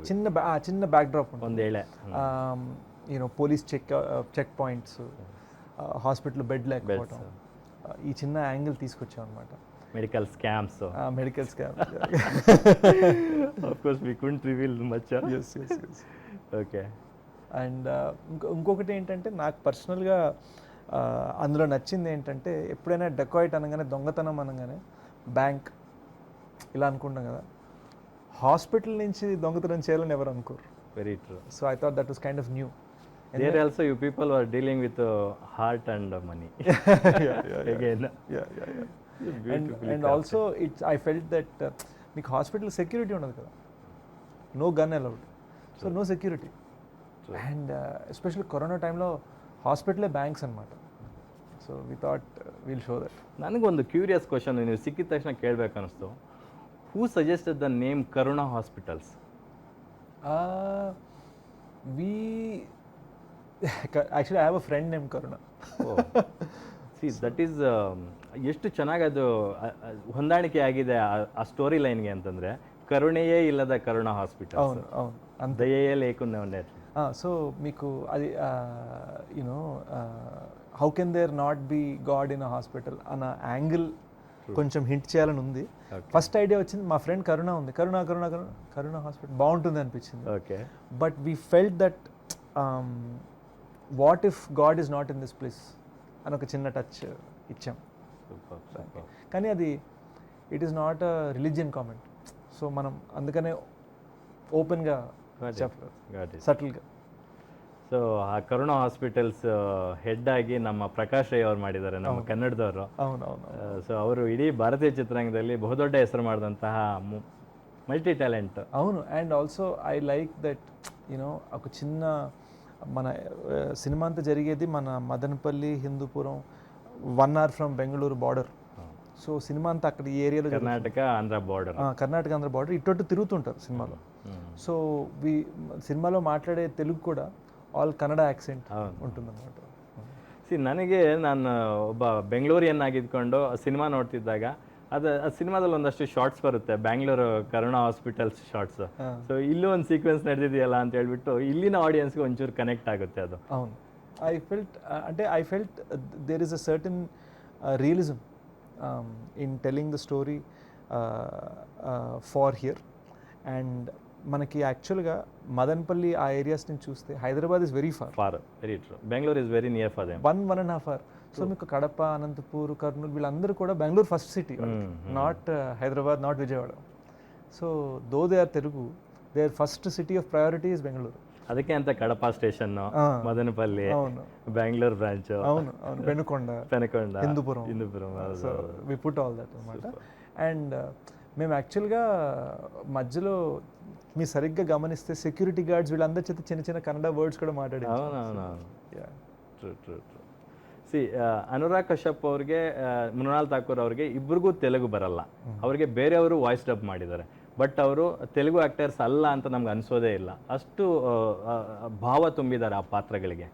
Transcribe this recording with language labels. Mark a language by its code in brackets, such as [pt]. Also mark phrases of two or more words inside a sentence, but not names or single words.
[te] చిన్న బ్యాక్డ్రాప్ [kn] ಒಂದೇಳೆ [en] police check points, hospital bed [te] లేకపోవడం, ఈ చిన్న యాంగిల్ తీసుకొచ్చాం అనమాట. [en] medical scams. Of course we couldn't reveal much. yes. ఓకే. [te] అండ్ ఇంకొకటి ఏంటంటే నాకు పర్సనల్గా అందులో నచ్చింది ఏంటంటే, ఎప్పుడైనా డెకాయిట్ అనగానే, దొంగతనం అనగానే బ్యాంక్ ఇలా అనుకుంటాం కదా, హాస్పిటల్ నుంచి దొంగతనం చేయాలని ఎవరు అనుకోరు. [en] very true. So I thought that was kind of new. There also you people were dealing with heart and money. Again. Yeah. And also I felt that [te] మీకు హాస్పిటల్ సెక్యూరిటీ ఉండదు కదా, [en] no gun allowed, so no security. and especially [te] కరోనా టైంలో హాస్పిటలే బ్యాంక్స్ అనమాట. [en] So we thought will show that. [kn] ನನಗೊಂದು [en] curious question [kn] ನೀವು ಸಿಕ್ಕಿದ ತಕ್ಷಣ ಕೇಳಬೇಕು ಅನಿಸ್ತು. [en] Who suggested the name Karuna Hospitals? Actually I have a friend named Karuna. see that is [kn] ಎಷ್ಟು ಚೆನ್ನಾಗಿ ಅದು ಹೊಂದಾಣಿಕೆ ಆಗಿದೆ ಆ [en] story line [kn] ಅಂತಂದರೆ, ಕರುಣೆಯೇ ಇಲ್ಲದ ಕರುಣಾ ಹಾಸ್ಪಿಟಲ್. [te] అవును ದಯೆಯೇ లేకుండా ఉండే. సో మీకు అది [en] how can there not be god in a hospital [te] అన్న యాంగిల్ కొంచెం హింట్ చేయాలని ఉంది. ఫస్ట్ ఐడియా వచ్చింది, మా ఫ్రెండ్ కరుణ ఉంది, కరుణ హాస్పిటల్ బాగుంటుంది అనిపించింది. ఓకే. [en] but we felt that what if god is not in this place [te] అని ఒక చిన్న టచ్ ఇచ్చాం. కానీ అది [en] it is not a religion comment. [te] సో మనం అందుకనే ఓపెన్గా చెప్పలేదు, సటిల్గా. [kn] ಸೊ ಆ ಕರುಣಾ ಹಾಸ್ಪಿಟಲ್ಸ್ ಹೆಡ್ ಆಗಿ ನಮ್ಮ ಪ್ರಕಾಶ್ ರೈ ಅವ್ರು ಮಾಡಿದ್ದಾರೆ, ನಮ್ಮ ಕನ್ನಡದವರು. ಸೊ ಅವರು ಇಡೀ ಭಾರತೀಯ ಚಿತ್ರರಂಗದಲ್ಲಿ ಬಹುದೊಡ್ಡ ಹೆಸರು ಮಾಡಿದಂತಹ [en] multi talent. [te] అవును. [en] and also I like that [te] ఒక చిన్న మన సినిమా అంతా జరిగేది మన మదనపల్లి, హిందూపురం, 1 [en] hour from [te] బెంగళూరు బార్డర్. సో సినిమా అంతా అక్కడ ఈ ఏరియాలో, కర్ణాటక ఆంధ్ర బార్డర్ ఇటు తిరుగుతుంటారు సినిమాలో. సో సినిమాలో మాట్లాడే తెలుగు కూడా [en] all Kannada accent [te] ఉంటుందన్నమాట. [kn] ಸಿ ನನಗೆ ನಾನು ಒಬ್ಬ ಬೆಂಗಳೂರಿಯನ್ನಾಗಿದ್ಕೊಂಡು ಸಿನಿಮಾ ನೋಡ್ತಿದ್ದಾಗ ಅದು ಆ ಸಿನಿಮಾದಲ್ಲಿ ಒಂದಷ್ಟು ಶಾರ್ಟ್ಸ್ ಬರುತ್ತೆ, ಬ್ಯಾಂಗ್ಳೂರು ಕರುಣಾ ಹಾಸ್ಪಿಟಲ್ಸ್ ಶಾರ್ಟ್ಸ್. ಸೊ ಇಲ್ಲೂ ಒಂದು ಸೀಕ್ವೆನ್ಸ್ ನಡೆದಿದೆಯಲ್ಲ ಅಂತ ಹೇಳ್ಬಿಟ್ಟು ಇಲ್ಲಿನ ಆಡಿಯನ್ಸ್ಗೆ ಒಂಚೂರು ಕನೆಕ್ಟ್ ಆಗುತ್ತೆ ಅದು. [en] అవును I felt there is a certain realism in telling the story for here. [te] అండ్ మనకి యాక్చువల్గా మదన్పల్లి ఆ ఏరియాస్ నుంచి చూస్తే [en] Hyderabad is very far, Very true. Bengaluru is very near for them. 1.5 hours. [te] సో మీకు కడప, అనంతపూర్, కర్నూలు వీళ్ళందరూ కూడా బెంగళూరు [en] first city, not Hyderabad, not Vijayawada. So though they are Telugu, their first city of priority is Bengaluru. [kn] ಅದಕ್ಕೆ ಅಂತ ಕಡಪ ಸ್ಟೇಷನ್, ಮದನಪಲ್ಲಿ, ಬ್ಯಾಂಗ್ಳೂರ್ ಬ್ರಾಂಚ್, [te] అవును పెనుకొండ, హిందూపురం. [en] so we put all that [te] అనమాట. అండ్ మేము యాక్చువల్గా మధ్యలో మీరు సరిగ్గా గమనిస్తే [en] security guards [te] వీళ్ళందరి చేత చిన్న చిన్న [en] Kannada words [te] కూడా మాట్లాడారు. [en] true true true. [kn] ಸಿ ಅನುರಾಗ್ ಕಶ್ಯಪ್ ಅವ್ರಿಗೆ, ಮೃಣಾಲ್ ಠಾಕೂರ್ ಅವ್ರಿಗೆ ಇಬ್ಬರಿಗೂ ತೆಲುಗು ಬರಲ್ಲ. ಅವ್ರಿಗೆ ಬೇರೆಯವರು ವಾಯ್ಸ್ ಡಬ್ ಮಾಡಿದ್ದಾರೆ, ಬಟ್ ಅವರು ತೆಲುಗು ಆ್ಯಕ್ಟರ್ಸ್ ಅಲ್ಲ ಅಂತ ನಮ್ಗೆ ಅನಿಸೋದೇ ಇಲ್ಲ. ಅಷ್ಟು ಭಾವ ತುಂಬಿದ್ದಾರೆ ಆ ಪಾತ್ರಗಳಿಗೆ.